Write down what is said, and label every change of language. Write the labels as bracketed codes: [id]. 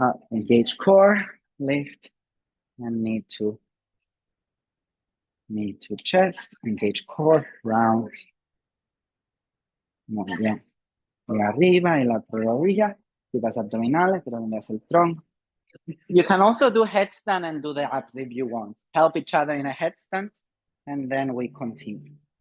[en] Engage core, lift, and knee to chest, engage core, round. [es] Muy bien. Y arriba y la otra rodilla. Las abdominales, redondeas el tronco. [en] You can also do headstand and do the abs if you want. Help each other in a headstand, and then we continue.